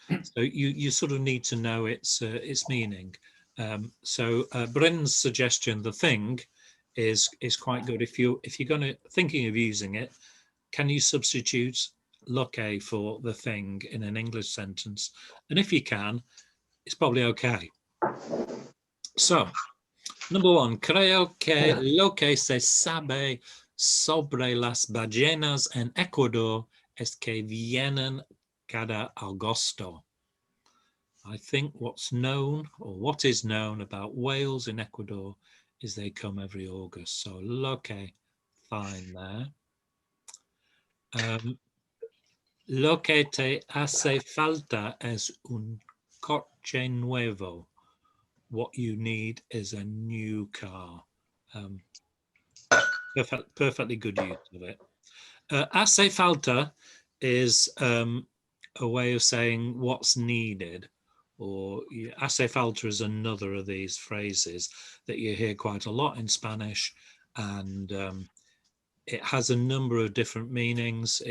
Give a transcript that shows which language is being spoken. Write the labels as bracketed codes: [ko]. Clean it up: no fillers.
[en] So you sort of need to know its meaning. So Bryn's suggestion, the thing, is quite good. If you're going to thinking of using it, can you substitute loke for the thing in an English sentence? And if you can, it's probably okay. So, number one, [es] creo que lo que se sabe sobre las ballenas en Ecuador es que vienen cada agosto. [en] I think what's known, or what is known about whales in Ecuador, is they come every August. So lo que, fine there. [es] Lo que te hace falta es un coche nuevo. [en] What you need is a new car. Perfectly good use of it. Hace falta is a way of saying what's needed, or hace falta is another of these phrases that you hear quite a lot in Spanish, and it has a number of different meanings.